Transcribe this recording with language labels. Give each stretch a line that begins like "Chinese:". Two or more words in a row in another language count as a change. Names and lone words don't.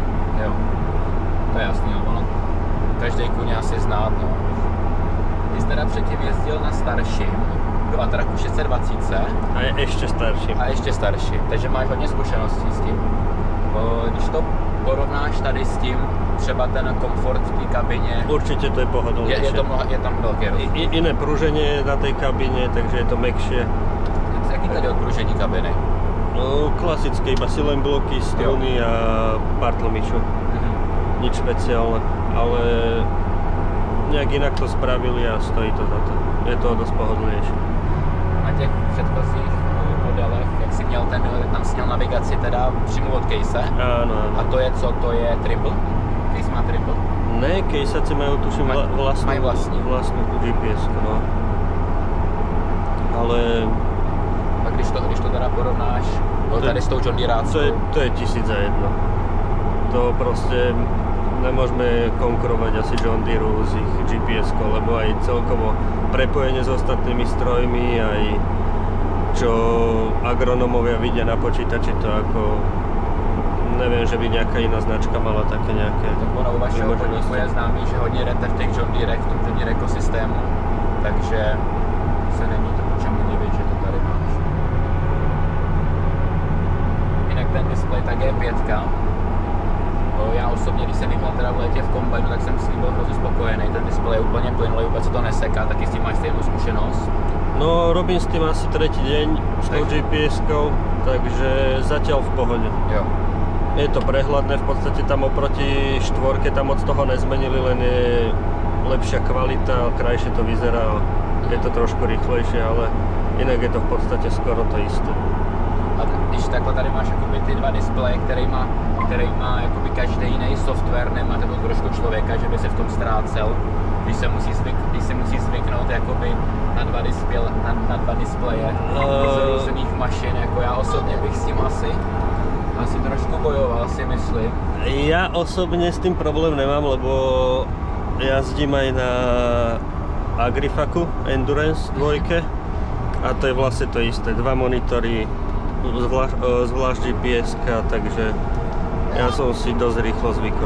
Czech: Jo, to je jasný, no, ono každý kůň asi znát, no. Ty jsi teda předtím jezdil na starším Quadracu 620.
Slovak: A je ešte starší.
Czech: Takže máš hodně zkušeností s tím. Když to porovnáš tady s tím, třeba ten komfort v té kabině,
Slovak: určite to je pohodlnejšie. Je tam veľký rozdíl. Iné pruženie na tej kabine, takže je to mäkšie.
Czech: Jaký tady odpružení kabiny?
Slovak: No, klasické, iba silen bloky, struny a pár tlmičov. Nič špeciálne, ale nejak inak to spravili a stojí to za to. Je to dosť pohodlnejšie.
Czech: Na těch předchozích modelech, jak jsi měl tam jsi měl navigaci teda přímo od Case.
Slovak: Áno.
Czech: A to je co? To je triple? Case má triple?
Slovak: Ne, Caseaci majú tuším vlastnú GPS-ku, no. Ale
Czech: a když to teda porovnáš tady s tou johndeeráckou? To je 1001.
Slovak: To proste nemôžeme konkurovať asi John Deere s ich GPS-kou, lebo aj celkovo prepojenie s ostatnými strojmi, aj čo agronomovia vidia na počítači, to ako neviem, že by nejaká iná značka mala také nejaké.
Czech: Tak ono u vašeho podniku je známý, že hodně jdete v těch John Deerech, v tom John Deere ekosystému, takže se není to po čemu divit, že to tady máš. Jinak ten displej tak je 5. Já osobně, když jsem měl teda v létě v kombajnu, tak jsem s ním byl hrozně spokojený. Ten displej je úplně plynulý, vůbec se to neseká, taky s tím máš stejnou zkušenosť. No,
Slovak: robím s tým asi 3. deň s tou GPS-kou, takže zatiaľ v pohode.
Czech: Jo.
Slovak: Je to prehľadné, v podstate tam oproti 4 tam moc toho nezmenili, len je lepšia kvalita, krajšie to vyzerá, je to trošku rýchlejšie, ale inak je to v podstate skoro to isté.
Czech: A když takhle tady máš jakoby ty dva displeje, který má jakoby každý jiný software, nemáte to trošku člověka, že by se v tom ztrácel, Když se musí zvyknout jakoby na dva displeje z různých mašin, jako já osobně bych s tím asi trošku bojoval, si myslím.
Slovak: Ja osobne s tým problém nemám, lebo jazdím aj na Agrifaku Endurance 2 a to je vlastne to isté. 2 monitory, zvlášť GPS-ka, takže ja som si dosť rýchlo zvykol.